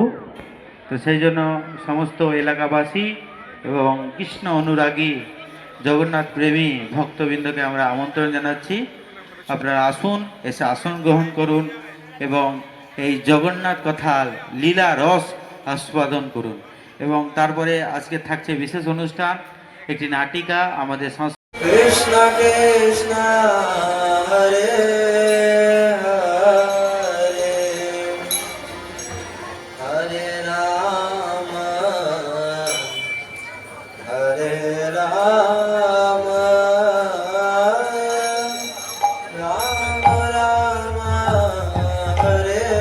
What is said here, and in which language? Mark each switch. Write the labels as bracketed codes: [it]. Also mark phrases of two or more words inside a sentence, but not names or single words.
[bn] তো সেই জন্য সমস্ত এলাকাবাসী এবং কৃষ্ণ অনুরাগী জগন্নাথ প্রেমী ভক্তবৃন্দকে আমরা আমন্ত্রণ জানাচ্ছি, আপনারা আসুন, এসে আসন গ্রহণ করুন এবং এই জগন্নাথ কথার লীলা রস আস্বাদন করুন। এবং তারপরে আজকে থাকছে বিশেষ অনুষ্ঠান, একটি নাটিকা আমাদের [sa] कृष्ण कृष्ण हरे हरे हरे राम राम राम राम हरे